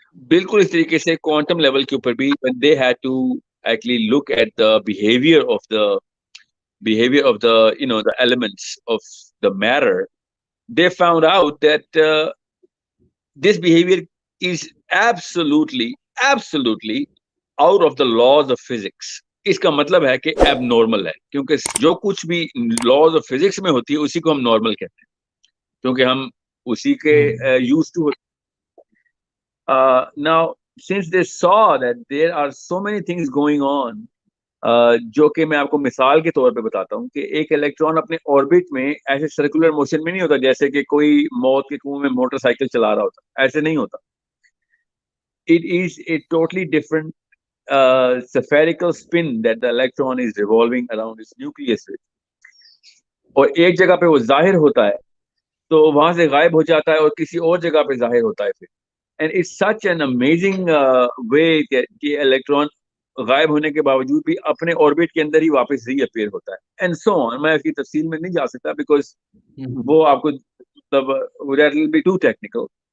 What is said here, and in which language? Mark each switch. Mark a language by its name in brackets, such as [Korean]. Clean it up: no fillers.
[Urdu] بالکل اس طریقے سے کوانٹم لیول کے اوپر [English] بھی when they had to actually look at the behavior of the the elements of the matter, they found out that this behavior is absolutely out of the laws of physics. [Urdu] اس کا مطلب ہے کہ ایب normal ہے, کیونکہ جو کچھ بھی لاز آف فزکس میں ہوتی ہے اسی کو ہم نارمل کہتے ہیں, کیونکہ ہم اسی کے use to. [English] Now, since they saw that there are so many things going on, [Urdu] جو کہ میں آپ کو مثال کے طور پہ بتاتا ہوں کہ ایک الیکٹران اپنے آربٹ میں ایسے سرکولر موشن میں نہیں ہوتا جیسے کہ کوئی موت کے کنویں میں موٹر سائیکل چلا رہا ہوتا, ایسے نہیں ہوتا. [English] It is a totally different spherical spin that the electron is revolving around its nucleus with. [Urdu] اور ایک جگہ پہ وہ ظاہر ہوتا ہے تو وہاں سے غائب ہو جاتا ہے اور کسی اور جگہ پہ ظاہر ہوتا ہے پھر. [English] and it's such an amazing way [Urdu] کہ الیکٹران غائب ہونے کے باوجود بھی اپنے آربٹ کے اندر ہی واپس ری اپیئر ہوتا ہے, [English] And so on. [Urdu] میں اس کی تفصیل میں نہیں جا سکتا بیکاز وہ آپ کو مطلب [English] that will be too technical.